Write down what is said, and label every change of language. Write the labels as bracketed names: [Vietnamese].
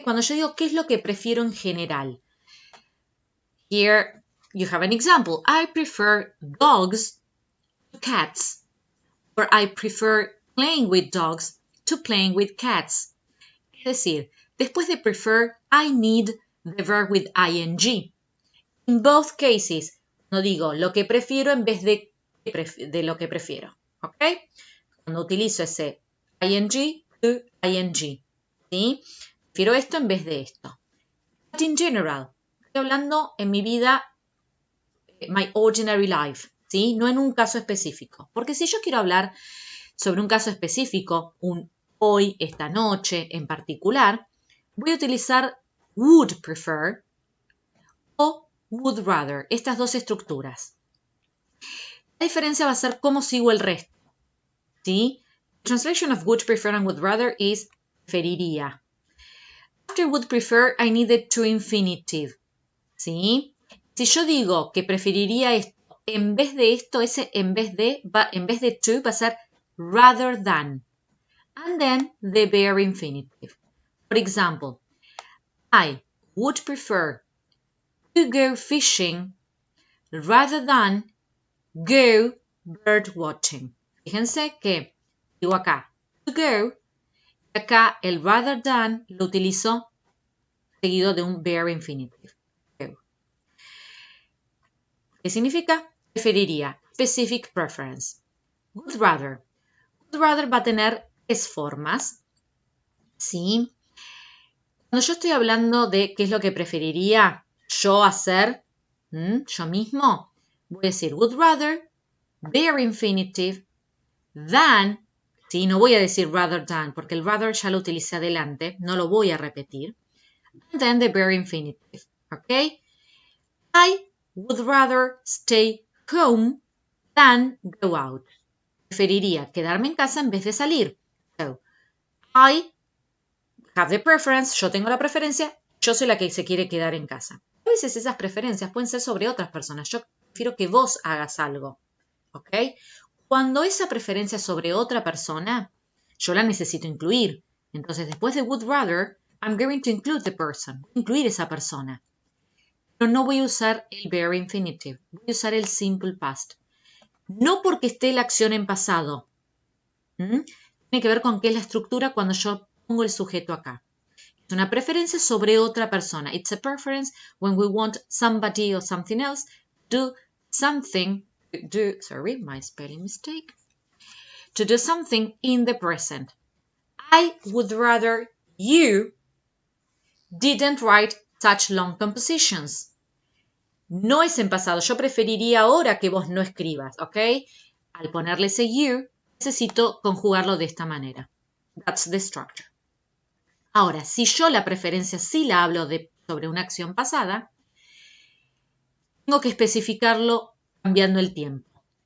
[Spanish] Cuando yo digo qué es lo que prefiero en general. [English] Here you have an example. I prefer dogs to cats. Or I prefer playing with dogs to playing with cats. [Spanish] Es decir, después de prefer, [English] I need the verb with ing. In both cases, [Spanish] no digo lo que prefiero en vez de lo que prefiero. ¿Ok? Cuando utilizo ese ing to ing. ¿Sí? Prefiero esto en vez de esto. [English] But in general, [Spanish] estoy hablando en mi vida, [English] my ordinary life. [Spanish] ¿Sí? No en un caso específico. Porque si yo quiero hablar sobre un caso específico, un hoy, esta noche en particular, voy a utilizar would prefer o would rather, estas dos estructuras. La diferencia va a ser cómo sigo el resto. ¿Sí? [English] The translation of would prefer and would rather is preferiría. After would prefer, I need the to infinitive. [Spanish] ¿Sí? Si yo digo que preferiría esto en vez de esto, ese en vez de to va a ser rather than. [English] And then the bare infinitive. For example, I would prefer to go fishing rather than go bird watching. [Spanish] Fíjense que digo acá to go, y acá el rather than lo utilizo seguido de un bare infinitive. Go. ¿Qué significa? Preferiría, specific preference. Would rather. Would rather va a tener tres formas. ¿Sí? Cuando yo estoy hablando de qué es lo que preferiría yo hacer, yo mismo, voy a decir would rather, bare infinitive, than, ¿sí? No voy a decir rather than, porque el rather ya lo utilicé adelante, no lo voy a repetir. [English] And then the bare infinitive, ¿ok? I would rather stay home than go out. [Spanish] Preferiría quedarme en casa en vez de salir. [English] So, I have the preference, [Spanish] yo tengo la preferencia, yo soy la que se quiere quedar en casa. A veces esas preferencias pueden ser sobre otras personas. Yo prefiero que vos hagas algo, ¿ok? Cuando esa preferencia es sobre otra persona, yo la necesito incluir. Entonces, después de would rather, [English] I'm going to include the person. [Spanish] Voy a incluir esa persona. Pero no voy a usar el bare infinitive. Voy a usar el simple past. No porque esté la acción en pasado. Tiene que ver con qué es la estructura cuando yo pongo el sujeto acá. Es una preferencia sobre otra persona. [English] It's a preference when we want somebody or something else to do something. Sorry, my spelling mistake. To do something in the present. I would rather you didn't write such long compositions. [Spanish] No es en pasado. Yo preferiría ahora que vos no escribas, ¿ok? Al ponerle ese you, necesito conjugarlo de esta manera. [English] That's the structure. [Spanish] Ahora, si yo la preferencia sí la hablo sobre una acción pasada, tengo que especificarlo cambiando el tiempo.